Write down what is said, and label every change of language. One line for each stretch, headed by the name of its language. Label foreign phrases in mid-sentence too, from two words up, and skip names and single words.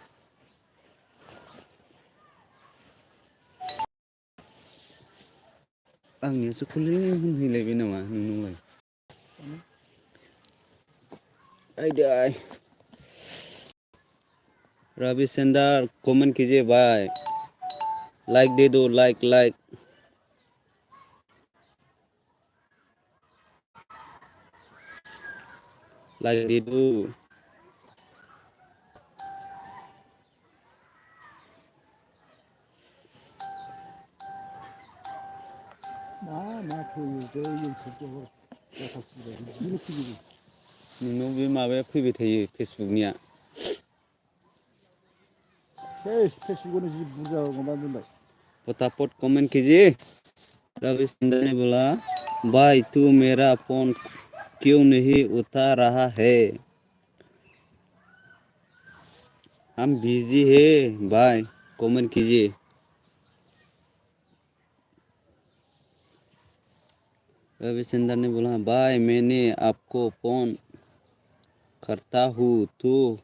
Bodo: आंनियासो खनले होनहैलायबाय नामा नोंनालाय
Hindi: आयदाय रवि सेंदर कमेंट कीजिए भाई लाइक दे दो लाइक लाइक लाइक दे दो
Bodo: नोंनाव बे माबाया फैबाय थायो फेसबुकनिया फेसबुकआवनो जि बुरजा माबा दोनबाय
Hindi: फटाफट कमेंट कीजिए रवि सेंदर ने बोला भाई तू मेरा फोन क्यों नहीं उठा रहा है हम बिजी है भाई कमेंट कीजिए रवि सेंदर ने बोला भाई मैंने आपको फोन करता हूँ तो